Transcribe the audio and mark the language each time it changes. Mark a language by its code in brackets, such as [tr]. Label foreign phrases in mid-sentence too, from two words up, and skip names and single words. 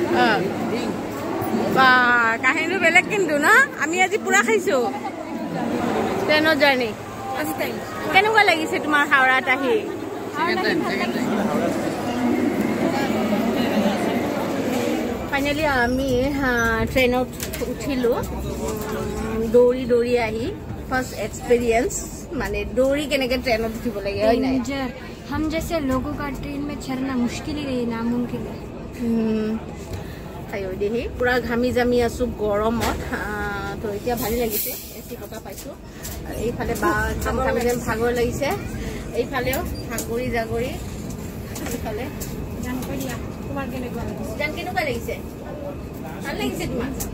[as] কাহিনী বেলেগ কিন্তু ন আমি আজি পুৰা খাইছো ট্ৰেইনৰ জাৰ্ণি কেনেকুৱা লাগিছে তোমাৰ হাওৰাত আহি ফাইনেলি আমি ট্ৰেইনত উঠিলো দৌৰি দৌৰি আহি [en] first experience [as] মানে দৌৰি কেনেকে ট্ৰেইনত উঠিব লাগে হয় নাই [hi] हम जैसे लोगों का ट्रेन में चढ़ना मुश्किल ही है नामुमकिन है [as] আয়ো দেহি পুৰা ঘামি জামি আছো গৰমত তো এতিয়া ভালে লাগিছে এচি কথা পাইছো আৰু এইফালে বা ঘামি যেন ভাগৰ লাগিছে এইফালেও ভাগৰি জাগৰি এইফালে তোমাৰ কেনেকুৱা লাগিছে ভাল লাগিছে তোমাৰ